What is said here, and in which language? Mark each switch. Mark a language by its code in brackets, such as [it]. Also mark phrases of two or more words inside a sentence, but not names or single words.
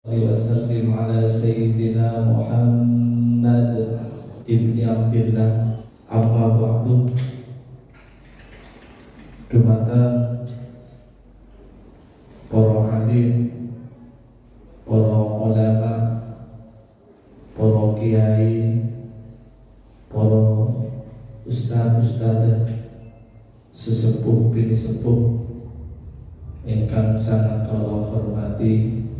[ar] وسلم على سيدنا محمد ابن عبد الله. أما بعد. [jv] Dumateng para alim, para ulama, para kiai, para ustaz-ustadzah, sesepuh bini sepuh ingkang sangat kula hormati,